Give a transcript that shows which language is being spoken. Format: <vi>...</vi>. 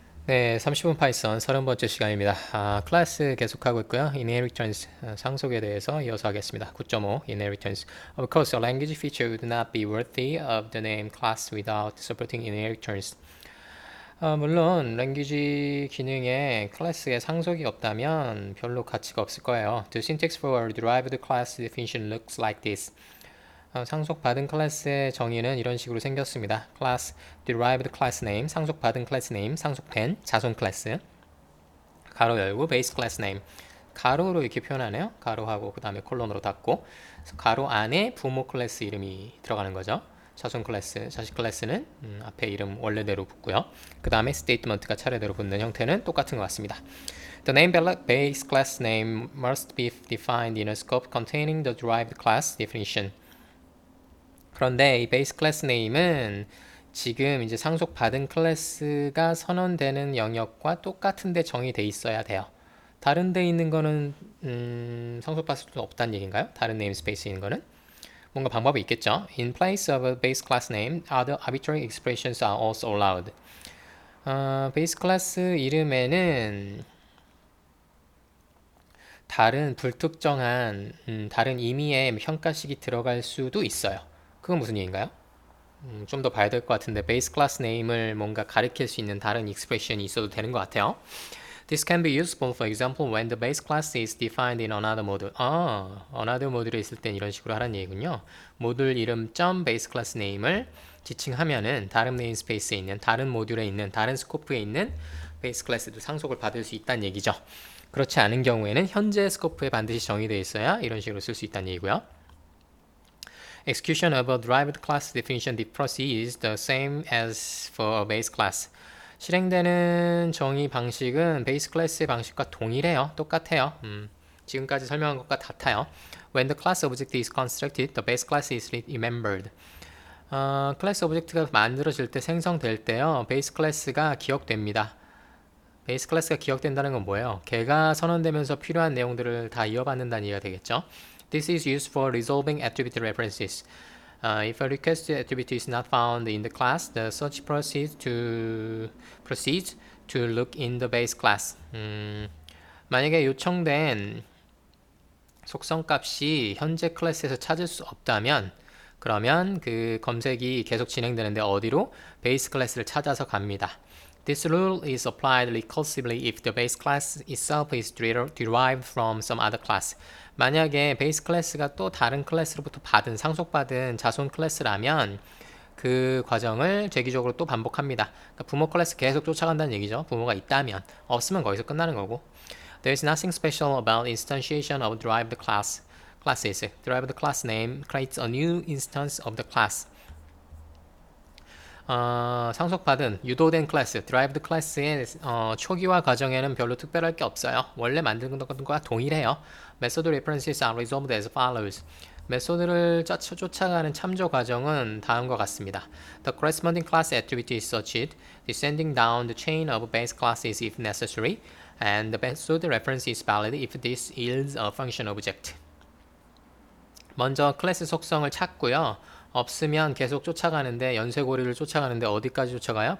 <ko>네, 30분 파이썬 30번째 시간입니다. 클래스 계속하고 있고요. Inheritance, 상속에 대해서 이어서 하겠습니다.</ko> <en>9.5 Inheritance. Of course, a language feature would not be worthy of the name class without supporting inheritance.</en> <ko>물론 language 기능에 클래스에 상속이 없다면 별로 가치가 없을 거예요.</ko> <en>The syntax for a derived class definition looks like this.</en> <ko>상속받은 클래스의 정의는 이런 식으로 생겼습니다. class, derived class name, 상속받은 클래스 네임, 상속된 자손 클래스, 가로 열고 base class name, 가로로 이렇게 표현하네요. 가로하고 그 다음에 콜론으로 닫고, 가로 안에 부모 클래스 이름이 들어가는 거죠. 자손 클래스, 자식 클래스는 앞에 이름 원래대로 붙고요. 그 다음에 스테이트먼트가 차례대로 붙는 형태는 똑같은 것 같습니다.</ko> <en>The name base class name must be defined in a scope containing the derived class definition.</en> <ko>그런데 이 베이스 클래스 네임은 지금 이제 상속받은 클래스가 선언되는 영역과 똑같은데 정의돼 있어야 돼요. 다른 데 있는 거는 상속받을 수 없다는 얘기인가요? 다른 네임스페이스에 있는 거는? 뭔가 방법이 있겠죠.</ko> <en>In place of a base class name, other arbitrary expressions are also allowed.</en> <ko>베이스 클래스 이름에는 다른 불특정한 다른 의미의 평가식이 들어갈 수도 있어요. 그건 무슨 얘기인가요? 좀 더 봐야 될 것 같은데 베이스 클래스 네임을 뭔가 가리킬 수 있는 다른 익스프레션이 있어도 되는 것 같아요.</ko> <en>This can be useful, for example, when the base class is defined in another module.</en> <ko>another 모듈에 있을 땐 이런 식으로 하라는 얘기군요. 모듈 이름 점 베이스 클래스 네임을 지칭하면은 다른 네임스페이스에 있는 다른 모듈에 있는 다른 스코프에 있는 베이스 클래스도 상속을 받을 수 있다는 얘기죠. 그렇지 않은 경우에는 현재 스코프에 반드시 정의되어 있어야 이런 식으로 쓸 수 있다는 얘기고요.</ko> <en>Execution of a derived class definition proceeds the same as for a base class.</en> <ko>실행되는 정의 방식은 베이스 클래스의 방식과 동일해요. 똑같아요. 지금까지 설명한 것과 같아요.</ko> <en>When the class object is constructed, the base class is remembered.</en> <ko>클래스 오브젝트가 만들어질 때 생성될 때요. 베이스 클래스가 기억됩니다. 베이스 클래스가 기억된다는 건 뭐예요? 걔가 선언되면서 필요한 내용들을 다 이어받는다는 얘기가 되겠죠.</ko> <en>This is used for resolving attribute references. If a requested attribute is not found in the class, the search proceeds to look in the base class.</en> <ko>만약에 요청된 속성 값이 현재 클래스에서 찾을 수 없다면 그러면 그 검색이 계속 진행되는데 어디로? 베이스 클래스를 찾아서 갑니다.</ko> <en>This rule is applied recursively if the base class itself is derived from some other class.</en> <ko>만약에 베이스 클래스가 또 다른 클래스로부터 상속받은 자손 클래스라면 그 과정을 재기적으로 또 반복합니다. 그러니까 부모 클래스 계속 쫓아간다는 얘기죠. 부모가 있다면. 없으면 거기서 끝나는 거고.</ko> <en>There is nothing special about instantiation of derived classes. Derived class name creates a new instance of the class.</en> <ko>상속받은 유도된 클래스, derived class의 초기화 과정에는 별로 특별할 게 없어요. 원래 만든 것과 동일해요.</ko> <en>Method references are resolved as follows.</en> <ko>메소드를 쫓아가는 참조 과정은 다음과 같습니다.</ko> <en>The corresponding class attribute is searched, descending down the chain of base classes if necessary, and the method reference is valid if this yields a function object.</en> <ko>먼저 클래스 속성을 찾고요. 없으면 계속 쫓아가는데 연쇄고리를 쫓아가는데 어디까지 쫓아가요?</ko>